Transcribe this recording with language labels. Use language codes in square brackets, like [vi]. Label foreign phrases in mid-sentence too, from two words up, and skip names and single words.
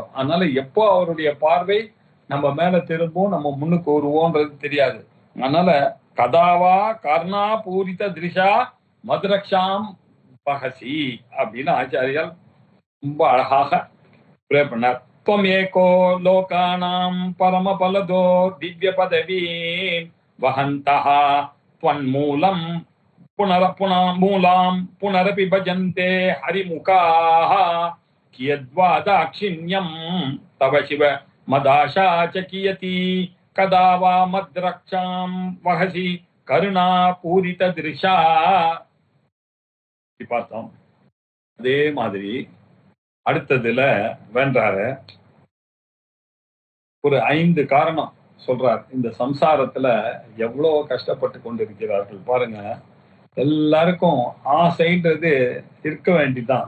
[ta] அதனால எப்போ அவருடைய பார்வை நம்ம மேல திரும்பும், நம்ம முன்னுக்கு வருவோன்றது தெரியாது. அதனால [sa] कदा वा करुणा पूरित दृशा मद्रक्षां वहसि [ta] அப்படின்னு ஆச்சாரியால் ரொம்ப அழகாக ப்ரே பண்ணார். [sa] त्वमेको लोकानां परमफलदो दिव्यपदवी वहन्तः त्वन्मूलं मूलां पुनरपि भजन्ते हरिमुखाः कियद्वा दाक्षिण्यं तव शिव मदाशा च कियति कदा वा मद्रक्षां वहसि करुणा पूरितदृशा. [ta] பார்த்தோம். அதே மாதிரி அடுத்ததுல வேண்டாரு ஒரு 5 காரணம் சொல்றார். இந்த சம்சாரத்துல எவ்வளவு கஷ்டப்பட்டு கொண்டிருக்கிறார்கள் பாருங்க. எல்லாருக்கும் ஆசைன்றது இருக்க வேண்டிதான்.